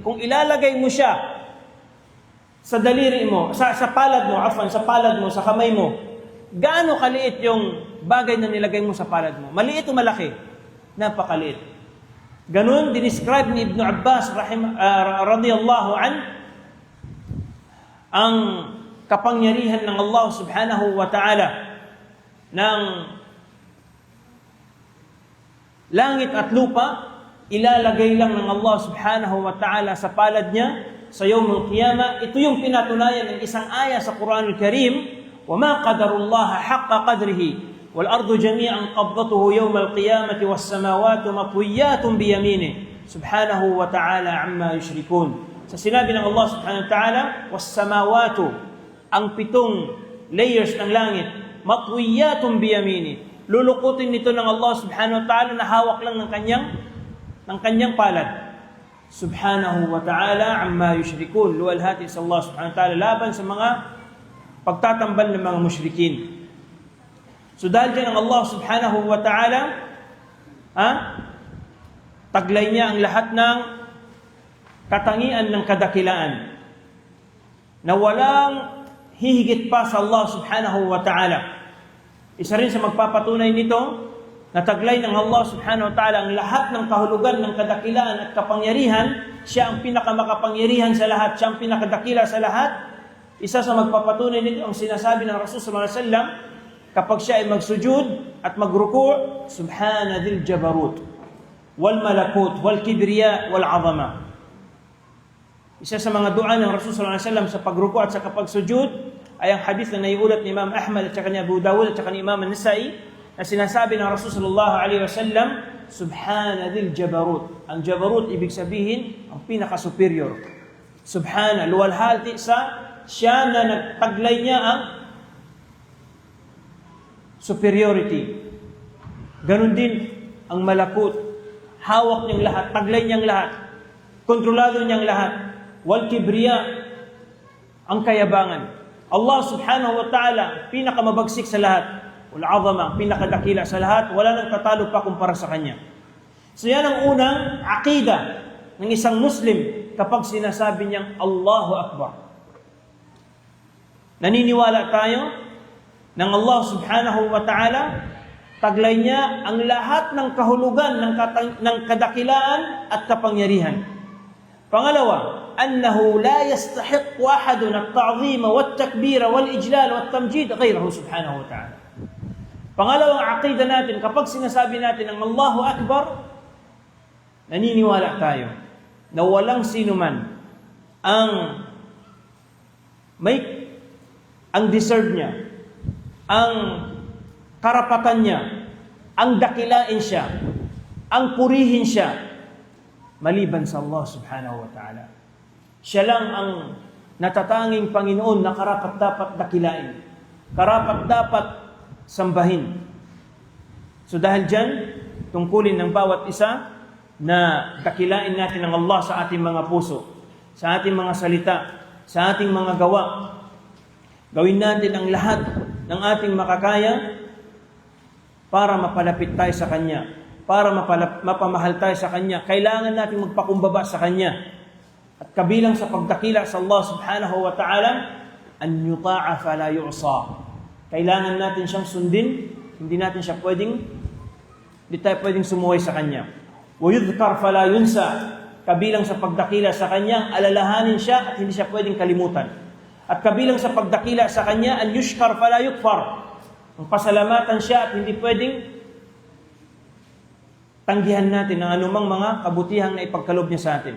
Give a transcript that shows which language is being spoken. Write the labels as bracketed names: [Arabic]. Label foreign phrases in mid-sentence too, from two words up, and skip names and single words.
[Filipino] Kung ilalagay mo siya sa daliri mo, sa palad mo, sa palad mo, sa kamay mo, gaano kaliit yung bagay na nilagay mo sa palad mo? Maliit o malaki? Napakaliit. Ganun, dinescribe ni Ibn Abbas [Arabic] رضي الله عن [Filipino] ang kapangyarihan ng Allah [Arabic] سبحانه وتعالى [Filipino] ng langit at lupa, ilalagay lang ng Allah [Arabic] سبحانه وتعالى [Filipino] sa palad niya sa [Arabic] يوم القيامة. [Filipino] Ito yung pinatunayan ng isang aya sa [Arabic] القرآن الكريم, وَمَا قَدَرُ اللَّهَ حَقَّ قَدْرِهِ وَالْأَرْضُ جَمِيعًا قَبْضَتُهُ يَوْمَ الْقِيَامَةِ وَالسَّمَاوَاتُ مَطْوِيَّاتٌ بِيَمِينِهِ سُبْحَانَهُ وَتَعَالَى عَمَّا يُشْرِكُونَ. [Filipino] Sa sinabi ng Allah [Arabic] سبحانه وتعالى, [Filipino] وَالسَّمَاوَاتُ, ang 7 layers ng langit, [Arabic] مَطْوِيَّاتٌ بِيَمِينِهِ, [Filipino] lulukutin nito ng Allah [Arabic] سبحانه وتعالى [Filipino] na hawak lang ng kanyang ng kanyang palad. [Arabic] سبحانه وتعالى عما يشركون. [Filipino] Luwalhati sa Allah [Arabic] سبحانه وتعالى [Filipino] laban sa mga pagtatambal ng mga musyrikin. So dahil dyan ang Allah [Arabic] سبحانه وتعالى, [Filipino] taglay niya ang lahat ng katangian ng kadakilaan na walang hihigit pa sa Allah [Arabic] سبحانه وتعالى. [Filipino] Isa rin sa magpapatunay nito, na taglay ng Allah [Arabic] سبحانه وتعالى [Filipino] ang lahat ng kahulugan ng kadakilaan at kapangyarihan. Siya ang pinakamakapangyarihan sa lahat, siya ang pinakadakila sa lahat. Isa sa magpapatunay nito ang sinasabi ng Rasul [Arabic] صلى الله عليه وسلم [Filipino] kapag siya ay magsujud at magruku', [Arabic] سبحان ذي الجبروت والملكوت والكبرياء والعظمة. [Filipino] Isa sa mga dua ng Rasul [Arabic] صلى الله عليه وسلم [Filipino] sa pagruku' at sa pagsujud ay ang hadith na naiulat ni Imam Ahmad at saka ni Abu Dawud at saka ni Imam An-Nasa'i, na sinasabi ng Rasul [Arabic] صلى الله عليه وسلم, سبحان ذي الجبروت. [Filipino] Ang jabarut ibig sabihin ang pinaka-superior. Subhana, luwalhati sa siya na nagtaglay niya ang superiority. Ganon din ang malakut. Hawak niyang lahat, taglay niyang lahat, kontrolado niyang lahat. [Arabic] والكبرياء, [Filipino] ang kayabangan. Allah [Arabic] سبحانه وتعالى, [Filipino] pinakamabagsik sa lahat. [Arabic] والعظمة, [Filipino] pinakadakila sa lahat, wala nang tatalo pa kumpara sa kanya. So yan ang unang aqida ng isang Muslim kapag sinasabi niyang [Arabic] الله أكبر. [Filipino] Naniniwala tayo ng Allah [Arabic] سبحانه وتعالى, [Filipino] taglay niya ang lahat ng kahulugan ng kadakilaan at kapangyarihan. Pangalawa, [Arabic] أنه لا يستحق أحد التعظيم والتكبير والإجلال والتمجيد غيره سبحانه وتعالى. [Filipino] Pangalawang aqida natin, kapag sinasabi natin ang [Arabic] الله أكبر, [Filipino] naniniwala tayo na walang sino man ang deserve niya, ang karapatan niya, ang dakilain siya, ang purihin siya, maliban sa Allah [Arabic] سبحانه وتعالى. [Filipino] Siya lang ang natatanging Panginoon na karapat-dapat dakilain, karapat-dapat sambahin. So dahil dyan, tungkulin ng bawat isa na dakilain natin ang Allah sa ating mga puso, sa ating mga salita, sa ating mga gawa. Gawin natin ang lahat ng ating makakaya para mapalapit tayo sa Kanya, para mapamahal tayo sa Kanya. Kailangan natin magpakumbaba sa Kanya. At kabilang sa pagdakila sa Allah [Arabic] سبحانه وتعالى, أن يطاع فلا يعصى. [Filipino] Kailangan natin siyang sundin, hindi tayo pwedeng sumuway sa Kanya. [Arabic] ويذكر فلا ينسى. [Filipino] Kabilang sa pagdakila sa Kanya, alalahanin siya at hindi siya pwedeng kalimutan. At kabilang sa pagdakila sa Kanya, [Arabic] أن يشكر فلا يكفر. [Filipino] Ang pasalamatan siya at hindi pwedeng tanggihan natin ang anumang mga kabutihang na ipagkalob niya sa atin.